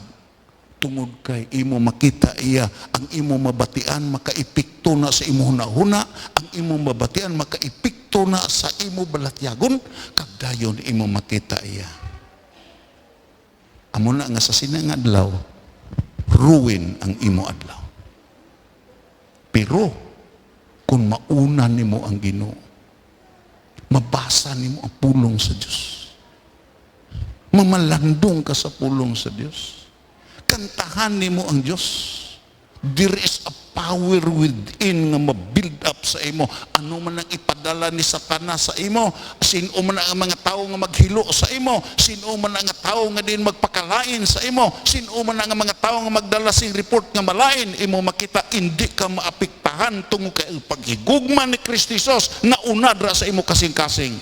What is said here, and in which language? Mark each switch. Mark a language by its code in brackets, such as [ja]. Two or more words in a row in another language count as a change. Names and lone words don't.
[hil] Tungod kay imo makita iya, ang imo mabatian makaipikto na sa imo hunahuna, ang imo mabatian makaipikto na sa imo balatyagon, kag dayon imo makita iya. Amo na nga sa sinangadlaw, ruin ang imo adlaw. [ceb] Pero kung mauna nimo ang Ginoo, mabasa nimo ang pulong sa Dios, mamalandong ka sa pulong sa Dios, kantahan nimo ang Dios, [en] there is a power within [hil] nga ma-build up sa imo. Ano man ang ipadala ni Satanas sa imo, sino man ang mga tao nga maghilo sa imo, sino man ang tao nga din magpakalain sa imo, sino man ang mga tao nga magdala sing report nga malain, imo makita hindi ka maapektahan tungod kay paghigugma ni Kristo Jesus nauna dra sa imo kasing-kasing.